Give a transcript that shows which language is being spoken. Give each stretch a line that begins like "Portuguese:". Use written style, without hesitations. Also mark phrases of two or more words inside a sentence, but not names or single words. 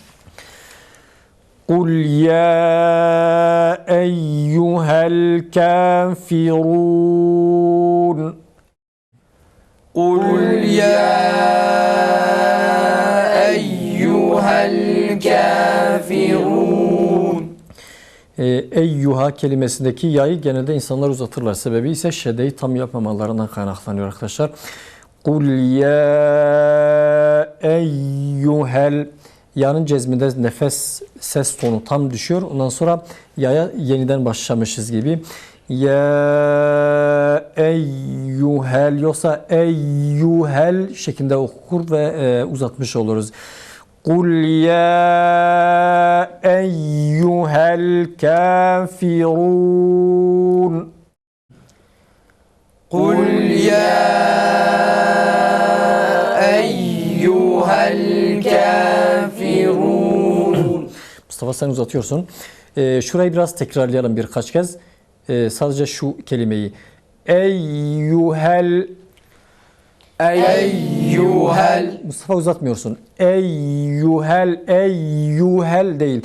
Arabic: قل يا أيها الكافرون قل يا أيها الكافرون
Turkish: Eyyuha kelimesindeki yayı genelde insanlar uzatırlar. Sebebi ise şedeyi tam yapmamalarından kaynaklanıyor arkadaşlar.
Arabic: قل يا أيها,
Turkish: yanın cezminde nefes ses tonu tam düşüyor. Ondan sonra yaya yeniden başlamışız gibi.
Arabic: يا أيها,
Turkish: yoksa eyyuhel şeklinde okur ve uzatmış oluruz.
Arabic: قل يا أيها الكافرون. قل يا أيها الكافرون.
Turkish: Mustafa, sen uzatıyorsun. Şurayı biraz tekrarlayalım birkaç kez. Sadece şu kelimeyi. Eyyuhel. Eyyuhel. Mustafa, uzatmıyorsun. Eyyuhel. Eyyuhel değil.